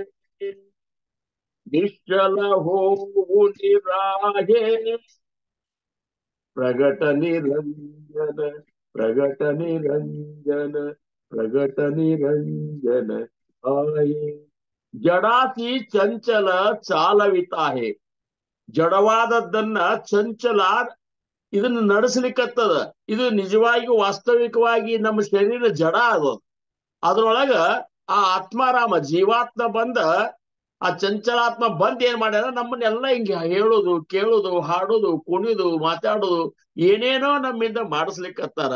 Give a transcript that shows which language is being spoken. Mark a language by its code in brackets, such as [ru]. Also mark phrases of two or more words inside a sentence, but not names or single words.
[mr] निश्चल होऊ निरागे प्रगट निरंजन प्रगट निरंजन प्रगट निरंजन आहे. जडाती चंचल चालविता आहे. [kn] ಜಡವಾದದ್ದನ್ನ ಚಂಚಲ ಇದನ್ನ ನಡೆಸಲಿಕ್ಕತ್ತದ. ಇದು ನಿಜವಾಗಿ ವಾಸ್ತವಿಕವಾಗಿ ನಮ್ಮ ಶರೀರ ಜಡ ಅದು. ಅದ್ರೊಳಗ ಆ ಆತ್ಮಾರಾಮ ಜೀವಾತ್ಮ ಬಂದ, ಆ ಚಂಚಲಾತ್ಮ ಬಂದ್ ಏನ್ ಮಾಡ್ಯಾರ, ನಮ್ಮನ್ನೆಲ್ಲ ಹಿಂಗೆ ಹೇಳುದು, ಕೇಳುದು, ಹಾಡುದು, ಕುಣಿದು, ಮಾತಾಡುದು, ಏನೇನೋ ನಮ್ಮಿಂದ ಮಾಡಿಸ್ಲಿಕ್ಕತ್ತಾರ.